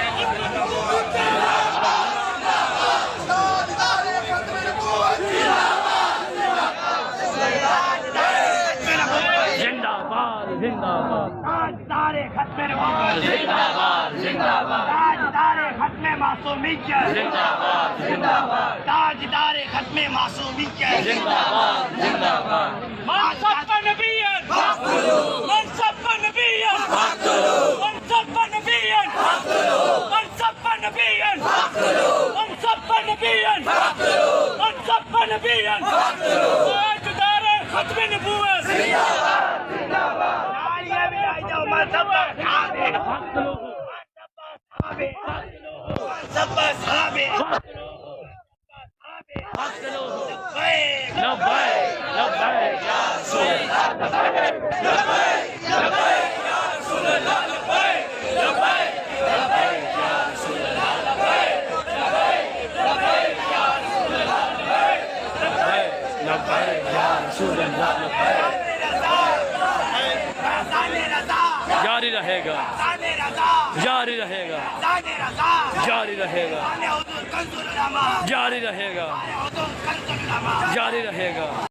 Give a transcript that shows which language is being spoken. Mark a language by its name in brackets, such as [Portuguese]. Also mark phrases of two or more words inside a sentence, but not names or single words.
[Hindi] जिंदाबाद जिंदाबाद तारे खत्मे नबूवत जिंदाबाद जिंदाबाद ताजदारे खत्मे मासूमियत जिंदाबाद जिंदाबाद ताजदारे खत्मे मासूमियत जिंदाबाद जिंदाबाद मनसब नबियन मनसब नबियन मनसब नबियन मनसब नबियन मनसब नबियन मनसब नबियन ताजदारे खत्मे नबूवत तालियां भी आई जाओ मनसब साहबे मनसब साहबे लब्बैक लब्बैक या रसूल अल्लाह लब्बैक लब्बैक या रसूल अल्लाह लब्बैक लब्बैक लब्बैक या रसूल अल्लाह लब्बैक लब्बैक या रसूल अल्लाह लब्बैक लब्बैक या रसूल अल्लाह लब्बैक जारी रहेगा जारी रहेगा जारी रहेगा जारी रहेगा जारी रहेगा